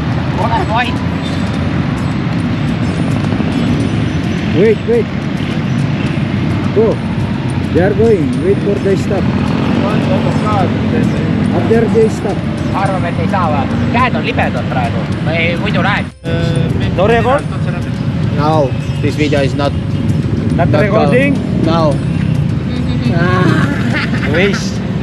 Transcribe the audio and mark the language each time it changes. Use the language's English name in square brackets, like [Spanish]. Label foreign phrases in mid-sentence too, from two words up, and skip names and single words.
[Estonian] Ole vaid. [English] Wait. Go. They are going. Wait for the stop. After the stop. [Estonian] Arvame, et ei saa või? Käed on libedad praegu. Või muidu rääg. [English] No record? No, this video is not recording? No. Waste.